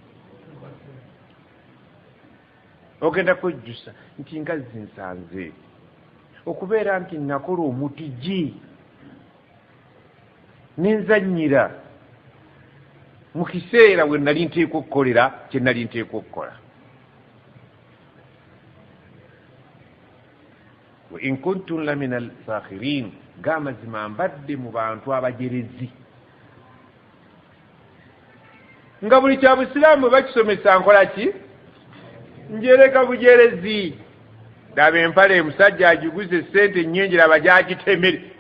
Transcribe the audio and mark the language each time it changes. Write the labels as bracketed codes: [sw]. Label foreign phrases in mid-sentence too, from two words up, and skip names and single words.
[lg] Ogenda kwejjusa nti nga zinsanze okubeera nti nakola omutiji nenzannyira mu kiseera we nali nteekwa okukolera kye nali nteekwa okukola. [ar] وإن كنتم لمن الساخرين, [lg] g'amazima mbadde mu bantu abajerezi. Nga buli kya busiraamu bakisomesa nkola ki? Njereka bujerezi. Daba empale emusajja agiguze sente nnyingi laba gyagitemere.